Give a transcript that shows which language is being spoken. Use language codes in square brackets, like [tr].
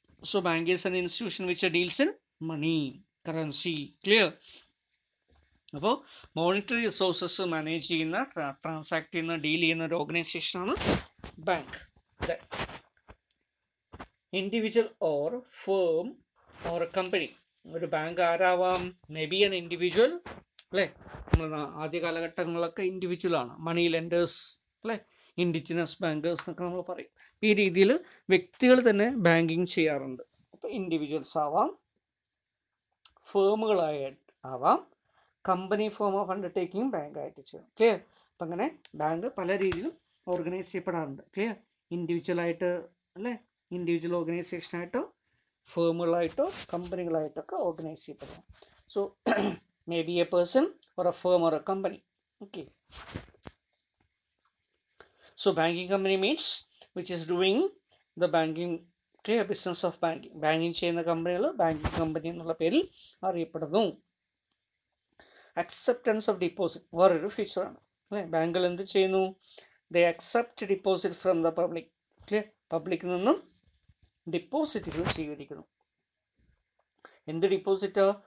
[en] So bank is an institution which deals in money, currency. Clear? [ml] അപ്പോൾ monetary resources manage ചെയ്യുന്ന, transact ചെയ്യുന്ന, deal ചെയ്യുന്ന ഒരു ഓർഗനൈസേഷനാണ് bank. [en] Individual or firm or a company. [ml] ഒരു bank ആരാവാം? [en] maybe an individual [ml] അല്ലേ. നമ്മൾ ആദ്യ കാലഘട്ടങ്ങളിലൊക്കെ ഇൻഡിവിജ്വലാണ്, മണി lenders അല്ലേ, ഇൻഡിജിനസ് ബാങ്കേഴ്സ് എന്നൊക്കെ നമ്മൾ പറയും. ഈ രീതിയിൽ വ്യക്തികൾ തന്നെ ബാങ്കിങ് ചെയ്യാറുണ്ട്. അപ്പോൾ ഇൻഡിവിജ്വൽസ് ആവാം, ഫേമുകളായിട്ട് ആവാം, കമ്പനി ഫോം ഓഫ് അണ്ടർടേക്കിംഗ് ബാങ്കായിട്ട് ചെയ്യാം. ക്ലിയർ? അപ്പം അങ്ങനെ ബാങ്ക് പല രീതിയിലും ഓർഗനൈസ് ചെയ്യപ്പെടാറുണ്ട്. ക്ലിയർ? ഇൻഡിവിജ്വലായിട്ട് അല്ലേ, individual ഓർഗനൈസേഷനായിട്ടോ ഫേമുകളായിട്ടോ കമ്പനികളായിട്ടൊക്കെ organise ചെയ്യപ്പെടാം. [en] So maybe a person or a firm or a company. Okay. So banking company means which is doing the banking, clear, business of banking. [ml] Banking ചെയ്യുന്ന കമ്പനികൾ banking company എന്നുള്ള പേരിൽ അറിയപ്പെടുന്നു. [en] acceptance of deposit [ml] വേറൊരു ഫീച്ചറാണ് അല്ലേ. ബാങ്കുകൾ എന്ത് ചെയ്യുന്നു? [en] They accept deposit from the public. Clear? [ml] പബ്ലിക്കിൽ നിന്നും ഡിപ്പോസിറ്റുകൾ സ്വീകരിക്കുന്നു. എന്ത് ഡിപ്പോസിറ്റോ?